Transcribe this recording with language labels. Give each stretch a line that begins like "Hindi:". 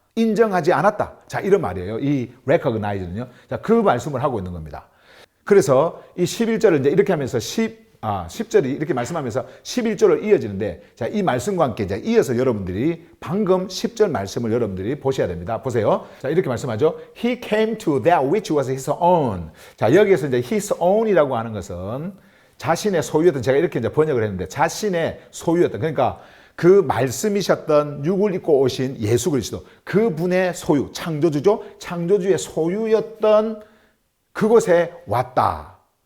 Korean: 인정하지 않았다. 자, 이런 말이에요. 이 recognize는요. 자, 그 말씀을 하고 있는 겁니다. 그래서 이 11절을 이제 이렇게 하면서 10절이 이렇게 말씀하면서 11절을 이어지는데, 자, 이 말씀과 함께 이제 이어서 여러분들이 방금 10절 말씀을 여러분들이 보셔야 됩니다. 보세요. 자, 이렇게 말씀하죠.
English: He came to that which was his own.
Korean: 자, 여기에서 이제
English: his own
Korean: 이라고 하는 것은 자신의 소유였던, 제가 이렇게 이제 번역을 했는데, 자신의 소유였던, 그러니까 그 말씀이셨던 육을 입고 오신 예수 그리스도, 그분의 소유, 창조주죠? 창조주의 소유였던 그곳에 왔다.